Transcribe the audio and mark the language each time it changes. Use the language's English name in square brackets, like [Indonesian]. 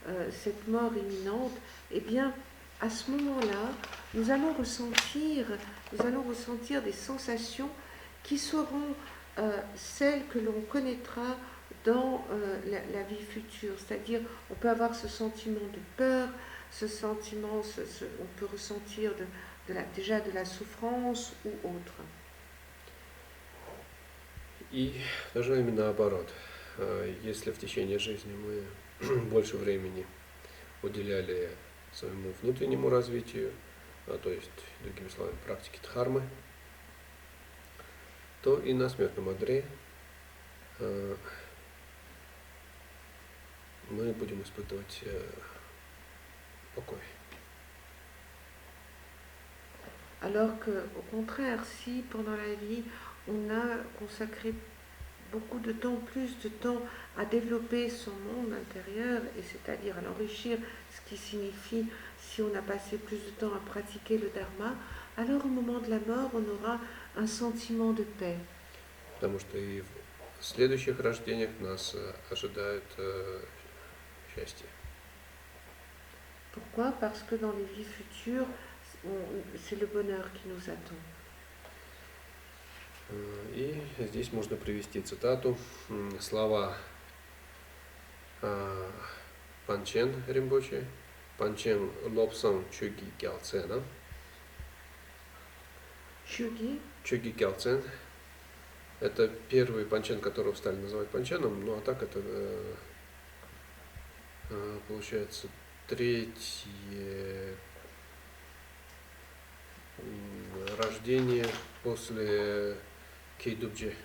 [French] cette mort imminente, eh bien, à ce moment-là, nous allons ressentir des sensations qui seront celles que l'on connaîtra dans la vie future. C'est-à-dire, on peut avoir ce sentiment de peur, ce sentiment, on peut ressentir déjà de la souffrance ou autre. [Russian] И даже именно наоборот. Если в течение жизни мы больше времени уделяли своему внутреннему развитию, то есть, другими словами, практике дхармы, то и на смертном одре мы будем испытывать покой. [French] Alors qu'au contraire, si pendant la vie, on a consacré beaucoup de temps, plus de temps à développer son monde intérieur, et c'est-à-dire à l'enrichir, ce qui signifie, si on a passé plus de temps à pratiquer le dharma, alors au moment de la mort, on aura un sentiment de paix. [Russian] Потому что и в следующих рождениях нас ожидает счастье. [French] Pourquoi? Parce que dans les vies futures, c'est le bonheur qui nous attend. [Russian] И здесь можно привести цитату, слова Панчен Римпоче, Панчен Лобсам Чуги Гялцена. Чуги Гялцен – это первый панчен, которого стали называть панченом, ну а так это получается третье рождение после Кейдуба.